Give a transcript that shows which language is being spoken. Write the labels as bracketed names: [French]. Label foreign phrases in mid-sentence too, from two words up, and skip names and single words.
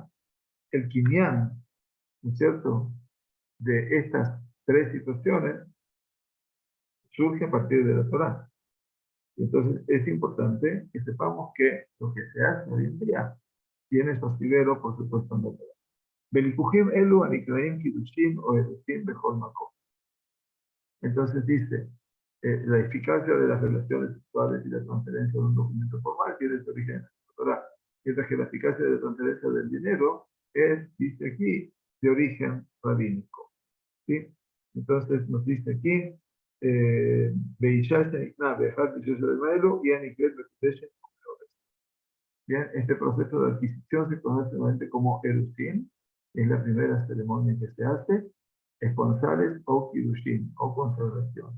[Spanish] El Kinyan, ¿no es cierto?, de estas 3 situaciones surge a partir de la Torah. Entonces es importante que sepamos que lo que se hace hoy en día tiene su asidero, por supuesto, en la Torah. [Hebrew] בליקוחים אלו הנקראים קידושין או אירוסין בכל מקום. [Spanish] Entonces dice, la eficacia de las relaciones sexuales y la transferencia de un documento formal tiene su origen en la Torah. Mientras que la eficacia de la transferencia del dinero es, dice aquí, de origen rabínico. ¿Sí? Entonces nos dice aquí, bien, este proceso de adquisición se conoce normalmente como Erushin, es la primera ceremonia que se hace, esponsales o Kirushin, o consagración.